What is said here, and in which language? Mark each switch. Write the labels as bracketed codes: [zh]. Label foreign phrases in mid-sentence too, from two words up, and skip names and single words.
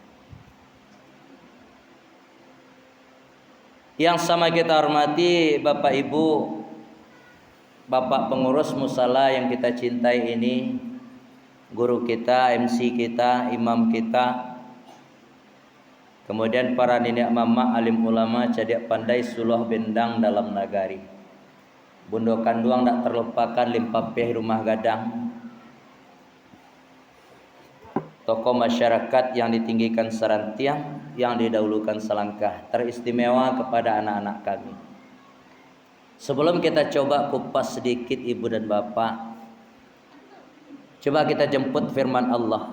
[id] Yang sama kita hormati Bapak Ibu, Bapak pengurus musala yang kita cintai ini, guru kita, MC kita, imam kita, kemudian para nenek mama, alim ulama, [min] cadiak pandai, suluh bendang dalam nagari. Bundo kanduang tak terlupakan, limpapeh rumah gadang. [id] Tokoh masyarakat yang ditinggikan serantiang, yang didahulukan selangkah. Teristimewa kepada anak-anak kami. Sebelum kita coba kupas sedikit ibu dan bapak, coba kita jemput firman Allah.